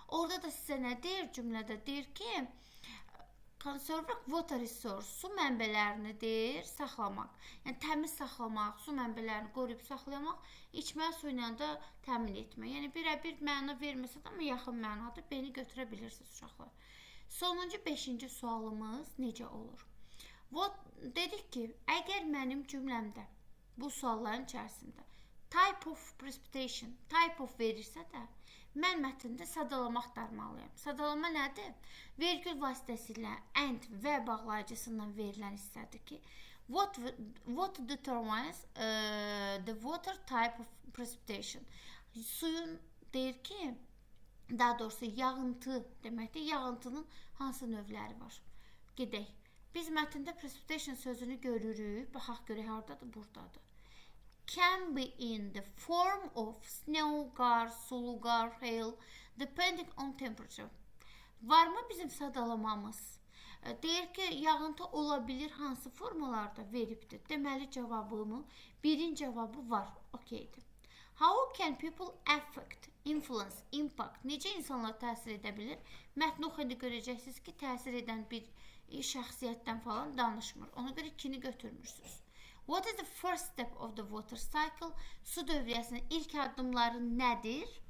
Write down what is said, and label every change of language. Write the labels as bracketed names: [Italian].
[Azerbaijani] Orada da sizə nə deyir cümlədə? Deyir ki, [English] conserving water resource, [Azerbaijani] su mənbələrini deyir, saxlamaq. Yəni, təmiz saxlamaq, su mənbələrini qoruyub saxlamaq, içməli su ilə də təmin etmək. Yəni, birə-bir məna verməsə də, amma yaxın mənadır, beni götürə bilirsiniz uşaqlar. Sonuncu 5-ci sualımız necə olur? Dedik ki, əgər mənim cümləmdə bu sualların içərisində [English] type of precipitation, type of [Azerbaijani] verirsə də, mən mətndə sadalamaq axtarmalıyam. Sadalama nədir? Vergül vasitəsilə and və bağlayıcısından verilən hissədir ki, [English] what determines the water type of precipitation? [Azerbaijani] Suyun deyir ki, daha doğrusu yağıntı deməkdir. Yağıntının hansı növləri var? Gedək. Biz mətndə precipitation sözünü görürük. Baxaq görək hardadır? Buradadır. [English] Can be in the form of snow, [Azerbaijani] qar, sulu qar, [English] hail, depending on temperature. [Azerbaijani] Varmı bizim sadalamamız? Deyir ki, yağıntı ola bilir hansı formalarda veribdir. Deməli cavabımı, birin cavabı var. Okeydir. [English] How can people affect, influence, impact? [Azerbaijani] Necə insanlar təsir edə bilir? Mətni oxuyanda görəcəksiniz ki, təsir edən bir şəxsiyyətdən falan danışmır. Ona görə 2-ni götürmürsünüz. [English] What is the first step of the water cycle? [Azerbaijani] Su dövriyyəsinin ilk addımları nədir?